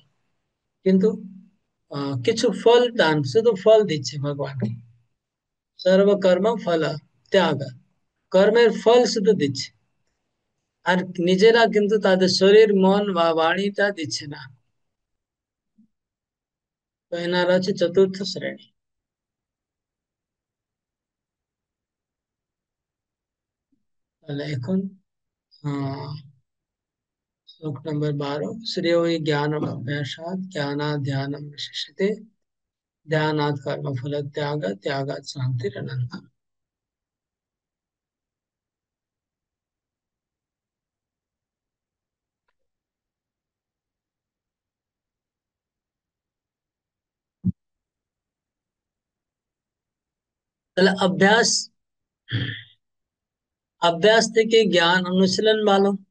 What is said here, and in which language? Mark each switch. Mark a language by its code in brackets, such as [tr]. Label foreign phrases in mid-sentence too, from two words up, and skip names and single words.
[bn] কিন্তু কিছু ফল দান, শুধু ফল দিচ্ছে ভগবান, সর্বকর্ম ফল ত্যাগ, কর্মের ফল শুধু দিচ্ছে, আর নিজেরা কিন্তু তাদের শরীর মন বা বাণীটা দিচ্ছে না। তো এনারা হচ্ছে চতুর্থ শ্রেণী। তাহলে এখন আহ [hi] श्लोक नंबर [sa] 12, श्रेयो हि ज्ञानम अभ्यासात् ज्ञानात् ध्यानम विशिष्यते ध्यानात् कर्म फल त्याग त्यागात् शांतिरनंतम। [bn] তাহলে অভ্যাস, অভ্যাস থেকে জ্ঞান অনুশীলন ভালো,